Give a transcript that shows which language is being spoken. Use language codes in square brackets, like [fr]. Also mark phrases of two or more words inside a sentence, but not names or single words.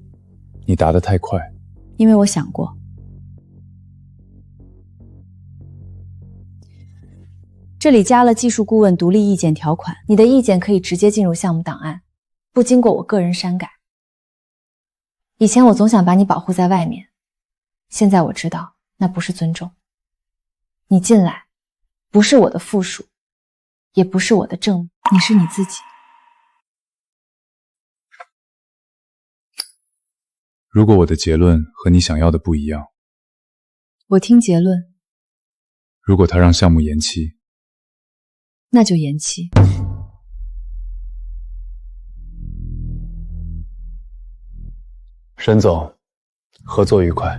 [zh] 你答得太快。因为我想过。这里加了技術顧問獨立意見條款，你的意見可以直接進入項目檔案，不經過我個人刪改。以前我總想把你保護在外面，現在我知道那不是尊重。你進來，不是我的附屬，也不是我的證明，你是你自己。如果我的結論和你想要的不一樣，我聽結論。如果他讓項目延期，那就延期。沈總，合作愉快。